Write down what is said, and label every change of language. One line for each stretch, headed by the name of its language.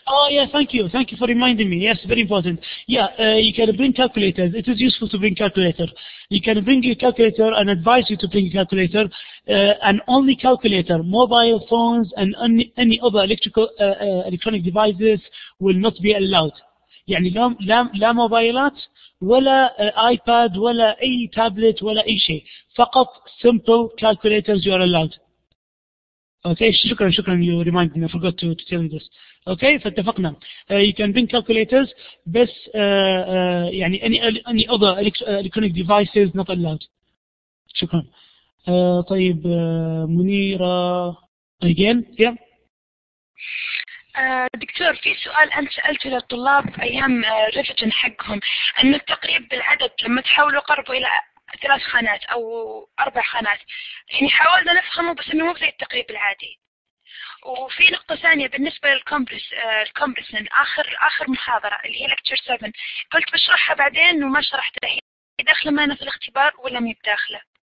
English: Oh yeah, thank you for reminding me. Yes, very important. Yeah, you can bring calculators. It is useful to bring calculator. You can bring your calculator and advise you to bring a calculator, and only calculator. Mobile phones and any other electronic devices will not be allowed.
Arabic: يعني لا موبايلات ولا iPad ولا أي tablet ولا أي شيء. فقط
English: simple calculators you are allowed. Okay,
Arabic: شكرا
English: you reminded me. I forgot to tell you this. Okay,
Arabic: فاتفقنا.
English: You can bring calculators
Arabic: بس يعني
English: any other electronic devices not allowed.
Arabic: شكرا. طيب منيرة
English: again yeah.
Arabic: دكتور في سؤال أنت سألته للطلاب أيام ريفيجن حقهم، أنه التقريب بالعدد لما تحاولوا قربوا إلى 3 خانات أو 4 خانات، يعني حاولنا نفهمه بس إنه مو زي التقريب العادي. وفي نقطة ثانية بالنسبة للكومبريسن آخر محاضرة اللي هي لكتشر 7 قلت بشرحها بعدين وما شرحتها، هي داخلة معنا في الاختبار ولا مي بداخلة؟